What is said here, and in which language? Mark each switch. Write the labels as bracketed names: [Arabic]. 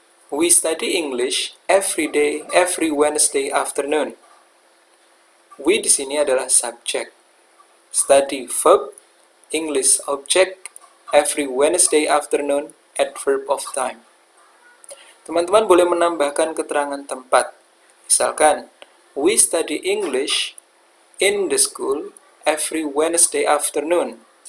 [English] We study English every day, every Wednesday afternoon. [Indonesian] We di sini adalah subject. [English] Study verb, English object, every Wednesday afternoon adverb of time. [Indonesian] Teman-teman boleh menambahkan keterangan tempat. Misalkan, [English] we study English in the school every Wednesday afternoon.